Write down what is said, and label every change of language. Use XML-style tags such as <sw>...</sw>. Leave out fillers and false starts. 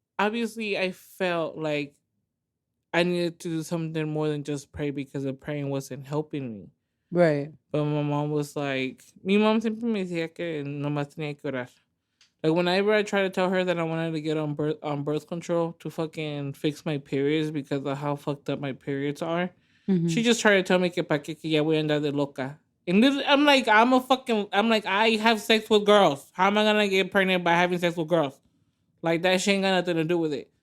<en>obviously, I felt like I needed to do something more than just pray because the praying wasn't helping me. Right. But my mom was like,</en> <es>mi mom siempre me decía que nomás tenía que orar.</es> <en>Like, whenever I try to tell her that I wanted to get on birth control to fucking fix my periods because of how fucked up my periods are, Mm-hmm. she just tried to tell me</en> <es>que pa que ya voy a andar de loca.</es> <en>And I'm like, I'm like, I have sex with girls. How am I gonna get pregnant by having sex with girls? Like, that shit ain't got nothing to do with it.</en>